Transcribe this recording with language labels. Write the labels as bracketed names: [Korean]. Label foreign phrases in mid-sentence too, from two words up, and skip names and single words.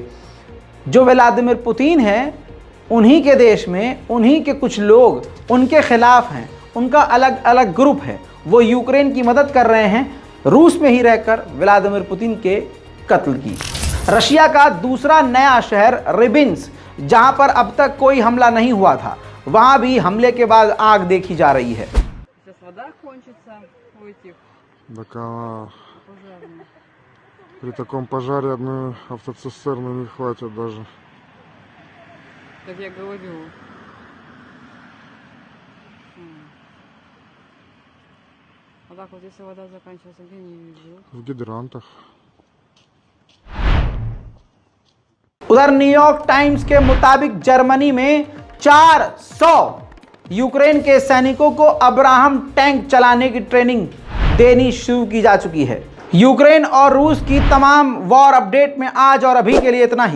[Hindi] जो व्लादिमीर पुतिन हैं, उन्हीं के देश में उन्हीं के कुछ लोग उनके खिलाफ हैं, उनका अलग अलग ग्रुप है, वो यूक्रेन की मदद कर रहे हैं रूस में ही रहकर व्लादिमीर पुतिन के कत्ल की। रशिया का दूसरा नया शहर रिबिन्स, जहां पर अब तक कोई हमला नहीं हुआ था, वहां भी हमले के बाद आग देखी जा रही है। [Russian] При таком пожаре одной автоцистерны не хватит даже. Так я говорю. А так вот если вода заканчивается, где не вижу? В гидрантах. [Hindi] उधर न्यूयॉर्क टाइम्स के मुताबिक जर्मनी में 400 यूक्रेन के सैनिकों को अब्राहम टैंक चलाने की ट्रेनिंग देनी शुरू की जा चुकी है। यूक्रेन और रूस की तमाम [English] war update [Hindi] में आज और अभी के लिए इतना ही।